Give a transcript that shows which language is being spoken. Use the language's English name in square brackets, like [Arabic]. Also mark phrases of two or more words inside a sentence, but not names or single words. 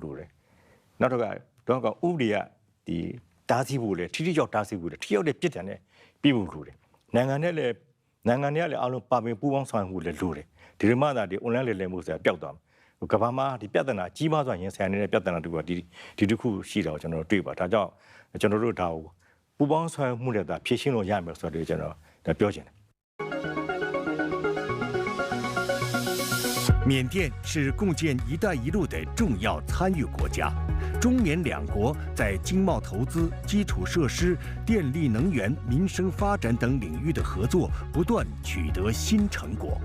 [Burmese] လိုတယ်နောက်တော့ကတော့ဥပဒေကဒီတားဆီးဖို့လေထိထိရောက်တားဆီးဖို့လေထိရောက်တဲ့ပြစ်ဒဏ်နဲ့ပြီးဖို့လိုတယ်နိုင်ငံတွေကလည်းအားလုံးပါဝင်ပူးပေါင်းဆောင်ရွက်မှုလည်းလိုတယ်ဒီလိုမှသာဒီ online လေလည်မှုဆိုတာပျောက်သွားမှာကမ္ဘာမှာဒီပြဿနာကြီးမားစွာရင်ဆိုင်နေတဲ့ပြဿနာတွေကဒီတစ်ခုရှိတော့ကျွန်တော်တွေ့ပါဒါကြောင့်ကျွန်တော်တို့ဒါကိုပူးပေါင်းဆောင်ရွက်မှုနဲ့သာဖြည့်ရှင်းလို့ရမယ်ဆိုတော့ကျွန်တော်ဒါပြောချင်တယ် [Chinese] 缅甸是共建“一带一路”的重要参与国家，中缅两国在经贸投资、基础设施、电力能源、民生发展等领域的合作不断取得新成果。